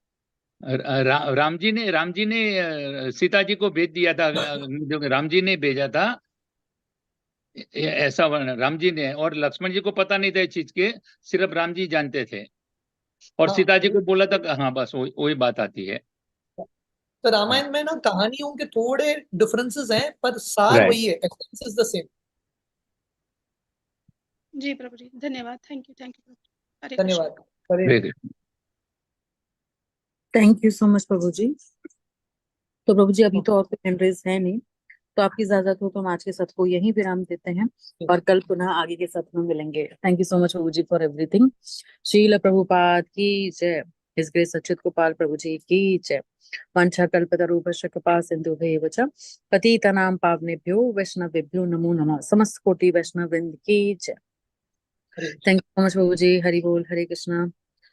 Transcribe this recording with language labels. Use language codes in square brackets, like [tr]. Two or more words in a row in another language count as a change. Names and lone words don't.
[hi] राम जी ने सीता जी को भेज दिया था, जो राम जी ने भेजा था, ऐसा वर्णन राम जी ने, और लक्ष्मण जी को पता नहीं था इस चीज के, सिर्फ राम जी जानते थे, और हाँ, सीता जी को बोला था। हाँ, बस वही बात आती है। तो हाँ, रामायण में ना कहानियों के थोड़े डिफरेंसेस हैं, पर सार राइट। वही है, [en] essence is the same. [hi] जी प्रभु जी, धन्यवाद। [en] thank you [hi] प्रभु। हरे कृष्ण। धन्यवाद। हरे वेरी [en] thank you so much [hi] प्रभु जी। तो प्रभु जी अभी तो और कोई [en] hand raise [hi] है नहीं, तो आपकी इजाजत हो तो हम आज के सत्र को यहीं विराम देते हैं और कल पुनः आगे के सत्र में मिलेंगे। [en] thank you so much [hi] प्रभु जी [en] for everything. [hi] श्रील प्रभुपाद की जय। [en] His Grace [hi] अच्युत गोपाल प्रभु जी की जय। [sa] वंशकल्पतरूपश्च कृपा सिन्धुभैव च पतितानां पावनेभ्यो वैष्णवेभ्यो नमो नमः। [hi] समस्त कोटि वैष्णव वृंद की जय। हरे। [en] thank you so much [hi] प्रभु जी। हरि बोल, हरे कृष्णा।